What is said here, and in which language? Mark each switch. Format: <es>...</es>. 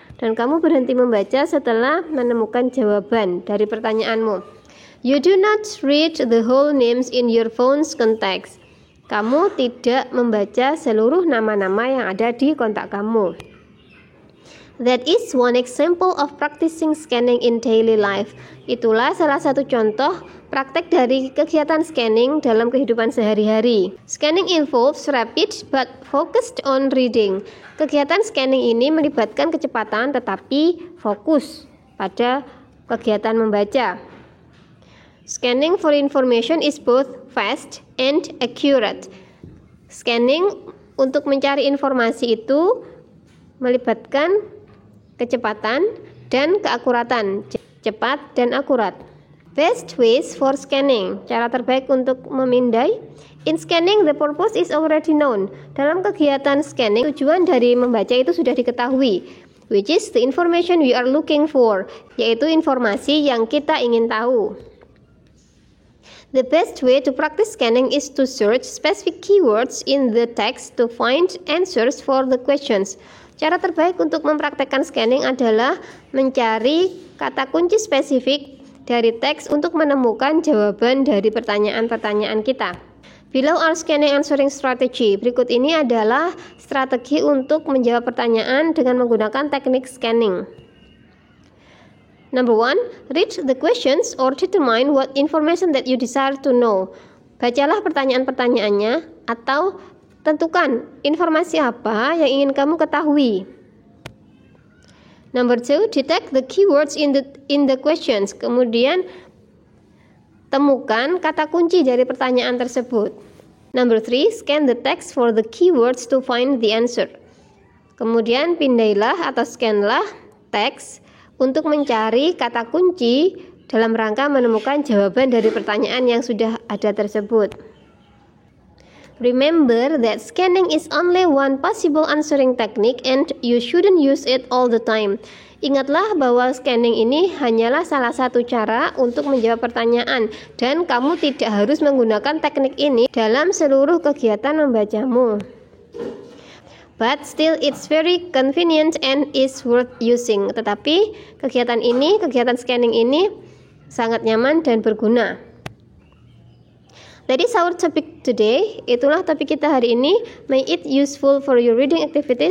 <id>Dan kamu berhenti membaca setelah menemukan jawaban dari pertanyaanmu.</id> <en>You do not read the whole names in your phone's contacts.</en> <id>Kamu tidak membaca seluruh nama-nama yang ada di kontak kamu.</id> <en>That is one example of practicing scanning in daily life.</en> <id>Itulah salah satu contoh praktek dari kegiatan scanning dalam kehidupan sehari-hari.</id> <en>Scanning involves rapid but focused on reading.</en> <id>Kegiatan scanning ini melibatkan kecepatan tetapi fokus pada kegiatan membaca.</id> <en>Scanning for information is both fast and accurate.</en> <id>Scanning untuk mencari informasi itu melibatkan kecepatan dan keakuratan, cepat dan akurat.</id> <en>Best ways for scanning,</en> <id>cara terbaik untuk memindai.</id> <en>In scanning, the purpose is already known.</en> <id>Dalam kegiatan scanning, tujuan dari membaca itu sudah diketahui,</id> <en>which is the information we are looking for,</en> <id>yaitu informasi yang kita ingin tahu.</id> <en>The best way to practice scanning is to search specific keywords in the text to find answers for the questions.</en> <id>Cara terbaik untuk mempraktekkan scanning adalah mencari kata kunci spesifik dari teks untuk menemukan jawaban dari pertanyaan-pertanyaan kita.</id> <en>Below are scanning answering strategy.</en> <id>Berikut ini adalah strategi untuk menjawab pertanyaan dengan menggunakan teknik scanning.</id> <en>Number 1, read the questions or determine what information that you desire to know.</en> <id>Bacalah pertanyaan-pertanyaannya atau tentukan informasi apa yang ingin kamu ketahui.</id> <en>Number 2, detect the keywords in the questions.</en> <id>Kemudian temukan kata kunci dari pertanyaan tersebut.</id> <en>Number 3, scan the text for the keywords to find the answer.</en> <id>Kemudian pindailah atau scanlah teks untuk mencari kata kunci dalam rangka menemukan jawaban dari pertanyaan yang sudah ada tersebut.</id> <en>Remember that scanning is only one possible answering technique and you shouldn't use it all the time.</en> <id>Ingatlah bahwa scanning ini hanyalah salah satu cara untuk menjawab pertanyaan dan kamu tidak harus menggunakan teknik ini dalam seluruh kegiatan membacamu.</id> <en>But still it's very convenient and is worth using.</en> <id>Tetapi kegiatan scanning ini sangat nyaman dan berguna.</id> <en>That is our topic today.</en> <id>Itulah topik kita hari ini.</id> <en>May it useful for your reading activity.</en>